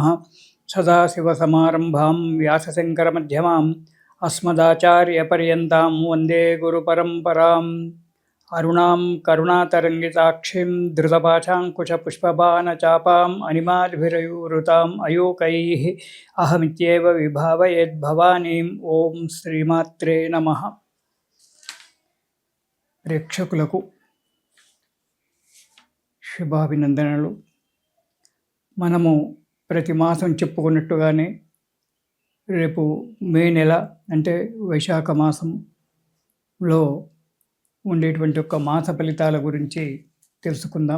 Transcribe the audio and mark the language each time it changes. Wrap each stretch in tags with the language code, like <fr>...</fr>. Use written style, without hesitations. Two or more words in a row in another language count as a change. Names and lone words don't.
<sa>सदाशिवसमारम्भां व्यासशङ्करमध्यमाम् अस्मदाचार्यपर्यन्तां वन्दे गुरुपरम्पराम्। अरुणां करुणातरङ्गिताक्षीं धृतपाशाङ्कुशपुष्पबाणचापाम् अनिमादिभिरयुवृताम् अयूकैः अहमित्येव विभावयेद्भवानीम्। ॐ श्रीमात्रे नमः.</sa> <te>ప్రేక్షకులకు శుభాభినందనలు. మనము ప్రతి మాసం చెప్పుకున్నట్టుగానే రేపు మే నెల అంటే వైశాఖ మాసంలో ఉండేటువంటి ఒక మాస ఫలితాల గురించి తెలుసుకుందాం.</te>